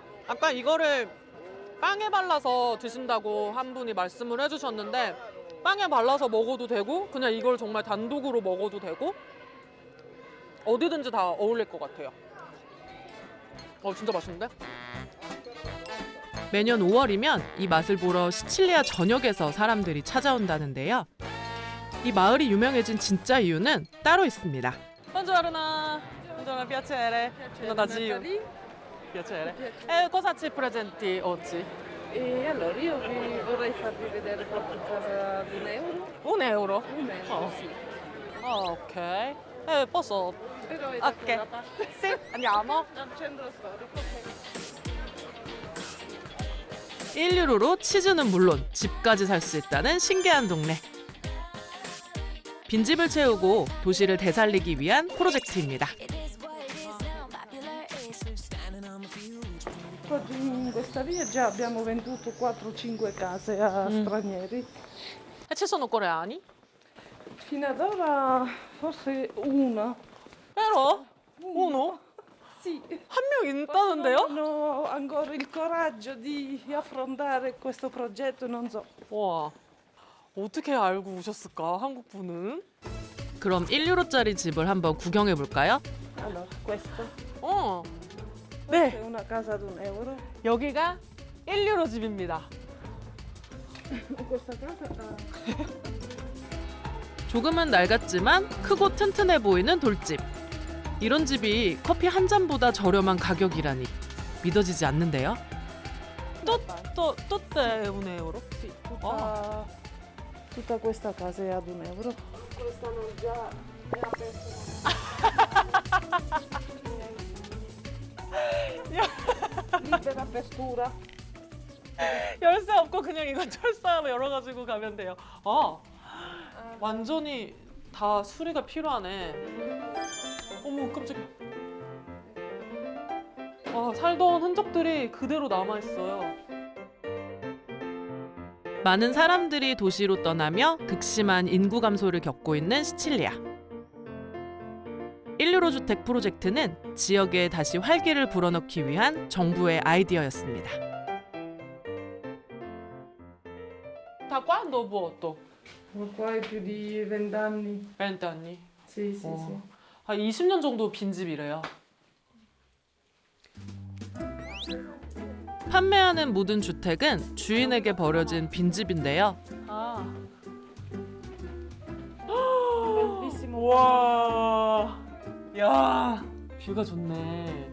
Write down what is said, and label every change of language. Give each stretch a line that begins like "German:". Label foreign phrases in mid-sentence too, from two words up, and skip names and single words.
Korean: 아까 이거를 빵에 발라서 드신다고 한 분이 말씀을 해주셨는데 빵에 발라서 먹어도 되고 그냥 이걸 정말 단독으로 먹어도 되고 어디든지 다 어울릴 것 같아요. 진짜 맛있는데? 매년 5월이면 이 맛을 보러 시칠리아 전역에서 사람들이 찾아온다는데요. 이 마을이 유명해진 진짜 이유는 따로 있습니다.
Italian: Buongiorno, buongiorno, piacere. Sono da Gio. Piacere. Cosa ci presenti oggi? Allora io vi vorrei farvi vedere proprio in casa di €1. €1? Oh. Sì. Ok. Posso? Però è Ok. da parte. Sì, andiamo. Al centro storico.
Korean: 1유로로 치즈는 물론 집까지 살 수 있다는 신기한 동네. 빈집을 채우고 도시를 되살리기 위한 프로젝트입니다.
Italian: Purtroppo in questa via già abbiamo venduto 4-5 case a stranieri. E ci sono coreani? Fino ad ora forse uno. Vero? Uno? Sì.
Korean: 한 명 있다는데요?
Italian: Hanno ancora il coraggio di affrontare questo progetto, non so.
Korean: 와, 어떻게 알고 오셨을까, 한국 분은? 그럼 1유로짜리 집을 한번 구경해 볼까요?
Italian: Allora, questo.
Korean: 네.
Italian: Questa è una casa ad €1.
Korean: 여기가 1유로 집입니다.
Italian: Questa casa
Korean: 조금은 낡았지만 크고 튼튼해 보이는 돌집. 이런 집이 커피 한 잔보다 저렴한 가격이라니 믿어지지 않는데요. 또 때 1euro?
Italian: Sì, tutta questa casa è ad €1. Questa non già è aperta. Libera apertura.
Korean: 열쇠 없고 그냥 이거 철사로 열어가지고 가면 돼요. 완전히 다 수리가 필요하네. 어머, 깜짝이야. 살던 흔적들이 그대로 남아있어요. 많은 사람들이 도시로 떠나며 극심한 인구 감소를 겪고 있는 시칠리아. 1유로 주택 프로젝트는 지역에 다시 활기를 불어넣기 위한 정부의 아이디어였습니다.
Italian: Da quando vuoto? Qua è più di 20 anni. 20 anni? Sì, sì, sì.
Korean: 한 20년 정도 빈집이래요. 판매하는 모든 주택은 주인에게 버려진 빈집인데요. 와, 야, 뷰가 좋네.